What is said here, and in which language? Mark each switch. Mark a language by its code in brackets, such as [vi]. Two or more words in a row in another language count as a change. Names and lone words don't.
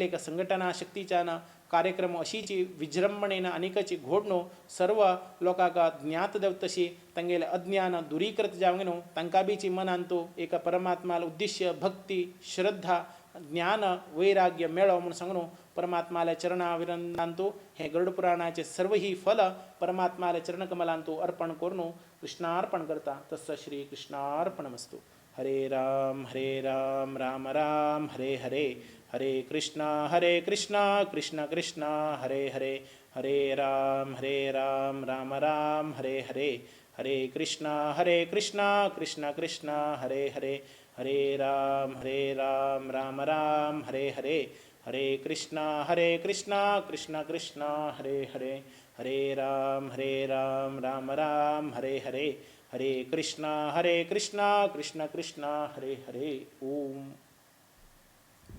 [kok] एक संघटना शक्तीच्यान कार्यक्रम अशीची विजृंभणेन अनेकाची घोडणो सर्व लोकांक ज्ञात देव तशी तांगेले अज्ञान दुरीकृत जावंक न्हू तांकां बीची मनांतू एक परमात्माल उद्देश्य भक्ती श्रद्धा ज्ञान वैराग्य मेळो म्हणून सांगून परमात्माल्या चरणाविरंदांतू हे गरुड पुराणाचे सर्व ही फल परमात्माल्या चरणकमलांतू अर्पण करून कृष्णार्पण करता. [sa] तस्य श्री कृष्णार्पणमस्तु. हरे राम राम राम हरे हरे हरे कृष्णा कृष्ण कृष्ण हरे हरे हरे राम राम राम हरे हरे हरे कृष्णा कृष्ण कृष्ण हरे हरे हरे राम राम राम हरे हरे हरे कृष्णा कृष्ण कृष्ण हरे हरे हरे राम राम राम हरे हरे हरे कृष्णा कृष्ण कृष्ण हरे हरे.